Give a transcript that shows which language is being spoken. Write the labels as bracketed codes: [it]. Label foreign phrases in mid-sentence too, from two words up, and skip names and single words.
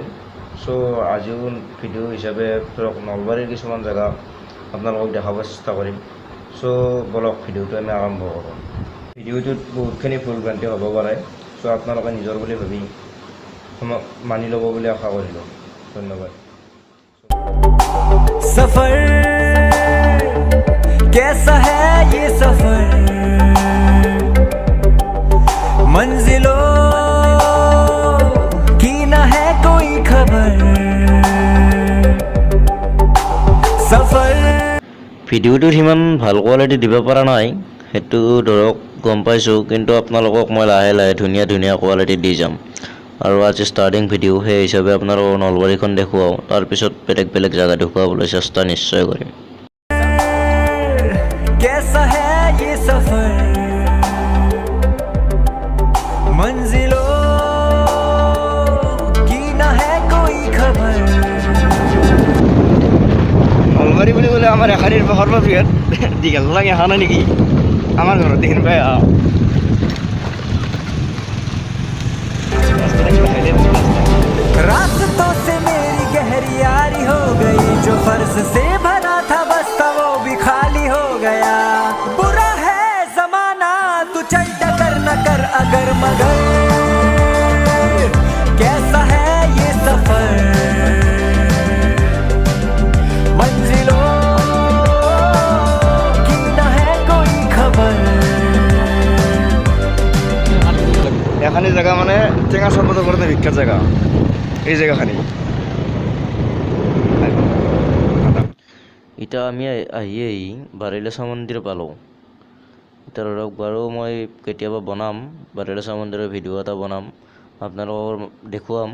[as] চ' আজিও ভিডিঅ' হিচাপে ধৰক নলবাৰীৰ কিছুমান জেগা আপোনালোকক দেখাব চেষ্টা কৰিম। চ' বলক ভিডিঅ'টো আমি আৰম্ভ কৰোঁ। ভিডিঅ'টোত বহুতখিনি ভুল ভ্ৰান্তি হ'ব পাৰে, চ' আপোনালোকে নিজৰ বুলি ভাবি মানি ল'ব বুলি আশা কৰিলোঁ। ধন্যবাদ। [hi] सफर कैसा है ये सफर, मंजिलों की ना है कोई खबर, सफर। [as] ভিডিঅ'টোত সিমান ভাল কোৱালিটি দিব পৰা নাই, সেইটো ধৰক গম পাইছোঁ, কিন্তু আপোনালোকক মই লাহে লাহে ধুনীয়া কোৱালিটি দি যাম। আৰু আজি [en] starting video' [as] সেই হিচাপে আপোনালোকক নলবাৰীখন দেখুৱাওঁ, তাৰপিছত বেলেগ জেগা দেখুৱাবলৈ চেষ্টা নিশ্চয় কৰিম। [hi] कैसा है ये सफर, मंजिलों की ना है कोई खबर। [as] নলবাৰী বুলি ক'লে আমাৰ এশাৰীৰ সৰ্ববৃহৎ দীঘল লাগে অহা নাই নেকি? আমাৰ ঘৰত দেখিন পাই আহ [hi] रास्तों से मेरी गहरी यारी हो गई, जो फर्ज से भरा था बस्ता वो भी खाली हो गया। बुरा है जमाना तू चल टकर न कर अगर मगर, कैसा है ये सफर, मंजिलों की न है कोई खबर। [as] এখানি জেগা মানে টেঙা চৰ্বতৰ কাৰণে বিখ্যাত জেগা এই জেগাখানি। এতিয়া আমি আহি বাৰেলেচা মন্দিৰ পালোঁ। এতিয়া ধৰক বাৰু মই কেতিয়াবা বনাম বাৰেলেচা মন্দিৰৰ ভিডিঅ' এটা বনাম, আপোনালোকৰ দেখুৱাম।